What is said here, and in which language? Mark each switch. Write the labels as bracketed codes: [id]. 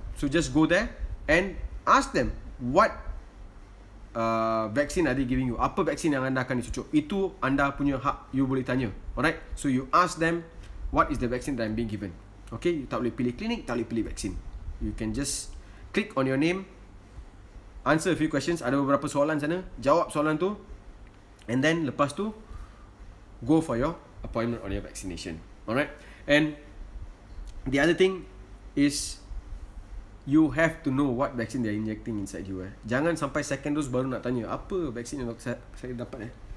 [en] So just go there and ask them what vaccine are they giving you. [ms] Apa vaksin yang anda akan dicucuk. Itu anda punya hak, you boleh tanya. Alright. [en] So you ask them what is the vaccine that I'm being given. [ms] Okay, you tak boleh pilih klinik, tak boleh pilih vaksin. [en] You can just click on your name, answer a few questions. [ms] Ada beberapa soalan sana, jawab soalan tu, [en] And then [ms] lepas tu [en] go for your appointment on your vaccination. Alright. And the other thing is you have to know what vaccine they are injecting inside you. [ms] Jangan sampai second dose baru nak tanya apa vaksin yang saya dapat.